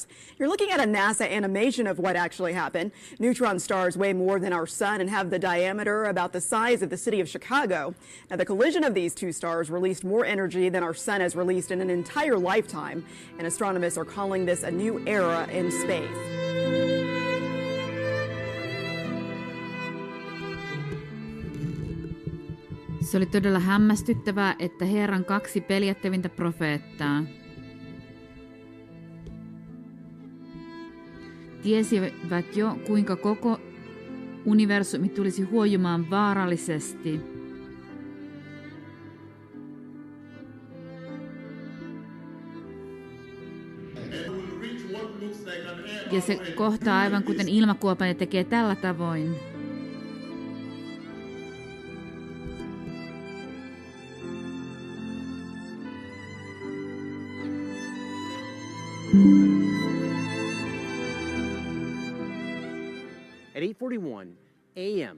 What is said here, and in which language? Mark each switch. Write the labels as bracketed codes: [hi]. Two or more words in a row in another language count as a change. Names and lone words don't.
[en] You're looking at a NASA animation of what actually happened. Neutron stars weigh more than our sun and have the diameter about the size of the city of Chicago. Now, the collision of these 2 stars released more energy than our sun has released in an entire lifetime, and astronomers are calling this a new era in space. [fi] Se oli todella hämmästyttävää, että Herran 2 peljättävintä profeettaa tiesivät jo, kuinka koko universumi tulisi huojumaan vaarallisesti. Ja se kohtaa aivan kuten ilmakuopan ja tekee tällä tavoin. [en] At 8:41 a.m.